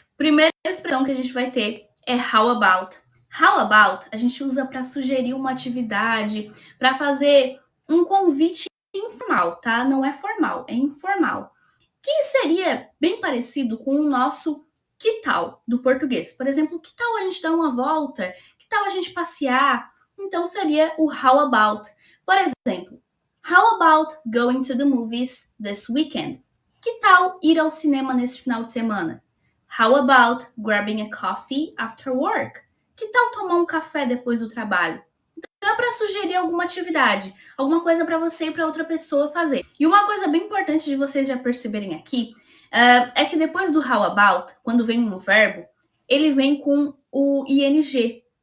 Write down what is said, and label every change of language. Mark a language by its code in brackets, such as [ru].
[pt] Primeira expressão que a gente vai ter é how about. How about a gente usa para sugerir uma atividade, para fazer um convite informal, tá? Não é formal, é informal. Que seria bem parecido com o nosso que tal do português. Por exemplo, que tal a gente dar uma volta? Que tal a gente passear? Então seria o how about. Por exemplo, [en] how about going to the movies this weekend? [pt] Que tal ir ao cinema neste final de semana? [en] How about grabbing a coffee after work? [pt] Que tal tomar um café depois do trabalho? Então é para sugerir alguma atividade, alguma coisa para você e para outra pessoa fazer. E uma coisa bem importante de vocês já perceberem aqui é que depois do how about, quando vem um verbo, ele vem com o ing.